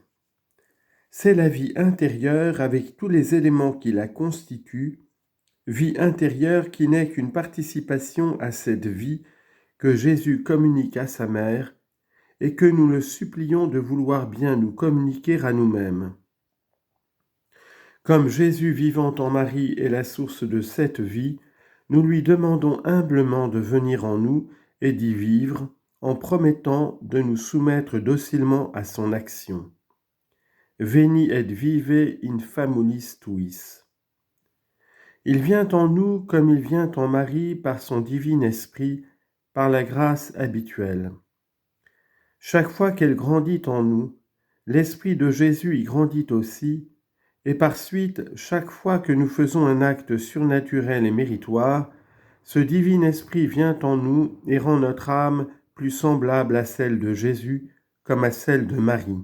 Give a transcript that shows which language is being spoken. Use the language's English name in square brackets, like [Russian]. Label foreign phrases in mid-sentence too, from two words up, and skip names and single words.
[French] C'est la vie intérieure avec tous les éléments qui la constituent, vie intérieure qui n'est qu'une participation à cette vie que Jésus communique à sa mère et que nous le supplions de vouloir bien nous communiquer à nous-mêmes. Comme Jésus vivant en Marie est la source de cette vie, nous lui demandons humblement de venir en nous et d'y vivre, en promettant de nous soumettre docilement à son action. [Latin] Veni et vive in famulis tuis. [French] Il vient en nous comme il vient en Marie par son divin esprit, par la grâce habituelle. Chaque fois qu'elle grandit en nous, l'esprit de Jésus y grandit aussi, et par suite, chaque fois que nous faisons un acte surnaturel et méritoire, ce divin esprit vient en nous et rend notre âme plus semblable à celle de Jésus comme à celle de Marie.